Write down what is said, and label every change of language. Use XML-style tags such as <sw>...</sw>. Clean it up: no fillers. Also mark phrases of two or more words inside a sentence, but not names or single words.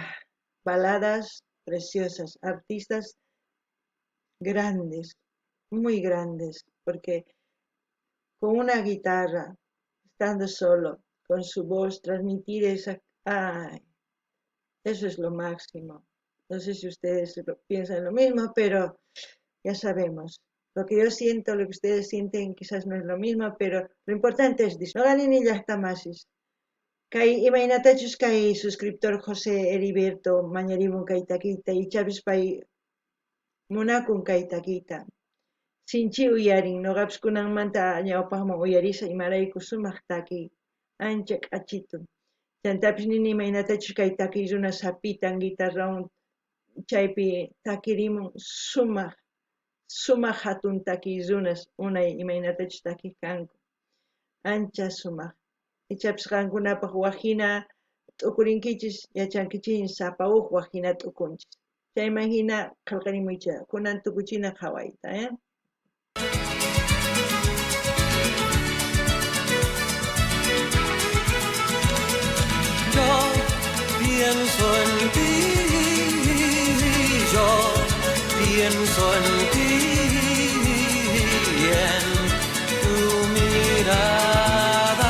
<es>Baladas preciosas, artistas grandes, muy grandes, porque con una guitarra, estando solo, con su voz, transmitir esa... ¡Ay! Eso es lo máximo. No sé si ustedes piensan lo mismo, pero ya sabemos. Lo que yo siento, lo que ustedes sienten, quizás no es lo mismo, pero lo importante es disfrutar. No ganen ya masis.</es> <qu>Kay imaynatachus kay suscriptor José Heriberto mañarimun kay takita y chavis pay munakun kay takita. Sinchi uyarin noqapis kunanmanta ñawpaqman uyarisa imarayku sumaq taki ancha k'achitu. Chantapis nini imaynatachus kay takiy runa sapitan guitarrawan chaypi takirimun sumaq hatun takiy runas unay imaynatachus takiq kanku ancha sumaq ichapis qankunapaq waqhina t'ukurinkichis yachankichis sapa huk waqhina t'ukunchis chayman hina qillqarimuycha kunan tukuchina qhawayta</qu> <es>Yo pienso en ti, yo pienso en ti y en tu mirada.</es>